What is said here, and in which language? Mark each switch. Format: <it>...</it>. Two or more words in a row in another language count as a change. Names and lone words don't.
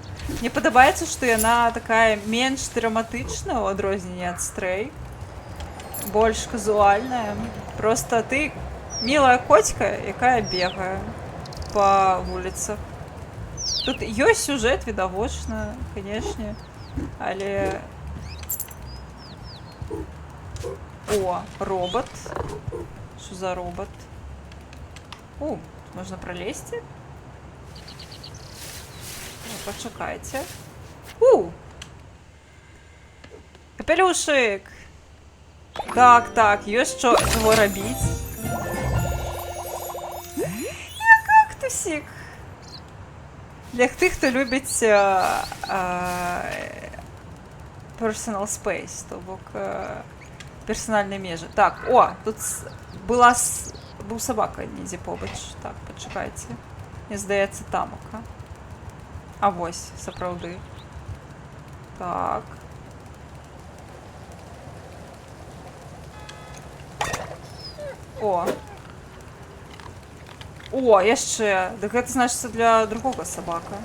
<be>Мне падабаецца, што яна такая менш драматычная ў адрозненне ад Stray. Больш казуальная.</be> <ru>Просто ты милая котика,</ru> <be>якая бегае па вуліцах. Тут ёсць сюжэт, відавочна, канешне, але... О, робот.</be> <ru>Что за робот? О, можно пролезть?</ru> <uk>Почекайте. Капелюшик!</uk> <be>Так, так, ёсць чого рабіць.</be> <ru>Я кактусик.</ru> <uk>Для тих, хто любить</uk> <en>personal space,</en> <uk>то бок персональні межі. Так, о, тут був собака недзе побач. Так, почекайте. Мені здається,</uk> <be>тамока. А вось, сапраўды. Так. О. О, яшчэ. Дык гэта значыцца для другога сабака.</be>